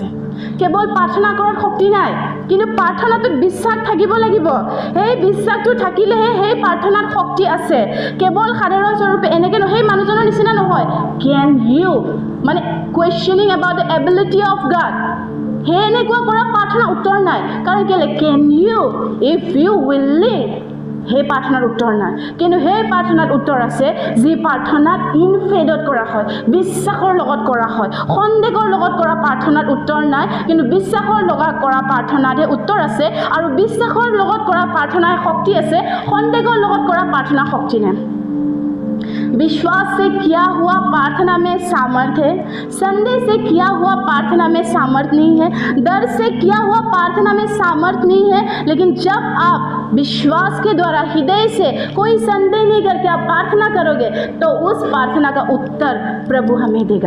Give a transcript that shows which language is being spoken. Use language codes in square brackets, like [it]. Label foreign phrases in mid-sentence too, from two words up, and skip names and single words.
[as] কেৱল প্ৰাৰ্থনা কৰাত শক্তি নাই, কিন্তু প্ৰাৰ্থনাটোত বিশ্বাস থাকিব লাগিব। সেই বিশ্বাসটো থাকিলেহে সেই প্ৰাৰ্থনাত শক্তি আছে। কেৱল সাধাৰণ স্বৰূপে এনেকৈ সেই মানুহজনৰ নিচিনা নহয়, [en] can you [as] মানে [en] questioning about the ability of God, [as] সেই এনেকুৱা কৰা প্ৰাৰ্থনা উত্তৰ নাই। কাৰণ কেলৈ? [en] can you, if you willing, [as] সেই প্ৰাৰ্থনাৰ উত্তৰ নাই। কিন্তু সেই প্ৰাৰ্থনাত উত্তৰ আছে যি প্ৰাৰ্থনাত ইনফেডত কৰা হয়, বিশ্বাসৰ লগত কৰা হয়। সন্দেহৰ লগত কৰা প্ৰাৰ্থনাত উত্তৰ নাই, কিন্তু বিশ্বাসৰ লগত কৰা প্ৰাৰ্থনাতহে উত্তৰ আছে। আৰু বিশ্বাসৰ লগত কৰা প্ৰাৰ্থনাৰ শক্তি আছে, সন্দেহৰ লগত কৰা প্ৰাৰ্থনাৰ শক্তি নাই। [hi] विश्वास से किया हुआ प्रार्थना में सामर्थ्य है, संदेह से किया हुआ प्रार्थना में सामर्थ्य नहीं है, डर से किया हुआ प्रार्थना में सामर्थ्य नहीं है। लेकिन जब आप विश्वास के द्वारा हृदय से कोई संदेह नहीं करके आप प्रार्थना करोगे तो उस प्रार्थना का उत्तर प्रभु हमें देगा।